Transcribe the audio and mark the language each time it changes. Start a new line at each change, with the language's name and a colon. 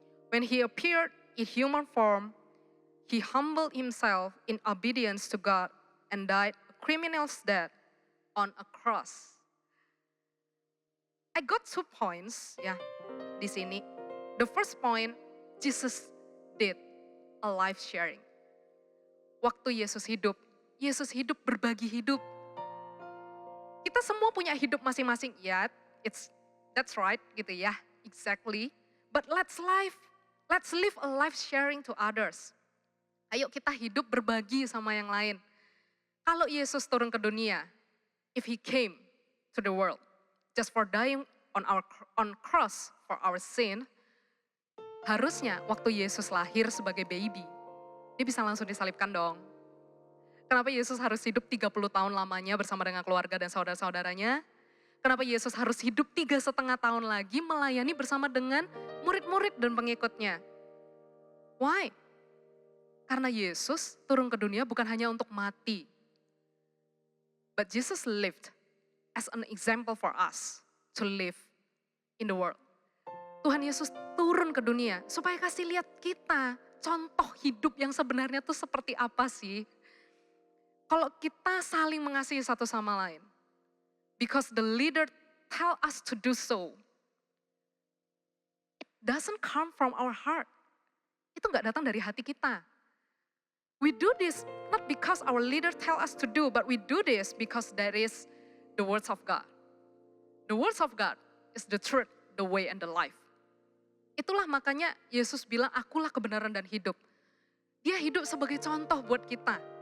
English: When he appeared in human form, he humbled himself in obedience to God and died a criminal's death on a cross. I got 2 points
Indonesian: ya di sini.
English: The first point, Jesus did a life sharing.
Indonesian: Waktu Yesus hidup berbagi hidup. Kita semua punya hidup masing-masing, ya,
English: that's right
Indonesian: gitu ya, exactly.
English: But let's live a life sharing to others.
Indonesian: Ayo kita hidup berbagi sama yang lain. Kalau Yesus turun ke dunia,
English: if he came to the world just for dying on cross for our sin,
Indonesian: harusnya waktu Yesus lahir sebagai baby, dia bisa langsung disalibkan dong. Kenapa Yesus harus hidup 30 tahun lamanya bersama dengan keluarga dan saudara-saudaranya? Kenapa Yesus harus hidup 3,5 tahun lagi melayani bersama dengan murid-murid dan pengikutnya? Why? Karena Yesus turun ke dunia bukan hanya untuk mati.
English: But Jesus lived as an example for us to live in the world.
Indonesian: Tuhan Yesus turun ke dunia supaya kasih lihat kita contoh hidup yang sebenarnya tuh seperti apa sih. Kalau kita saling mengasihi satu sama lain.
English: Because the leader tell us to do so. It doesn't come from our heart.
Indonesian: Itu gak datang dari hati kita.
English: We do this not because our leader tell us to do, but we do this because that is the words of God. The words of God is the truth, the way, and the life.
Indonesian: Itulah makanya Yesus bilang, akulah kebenaran dan hidup. Dia hidup sebagai contoh buat kita.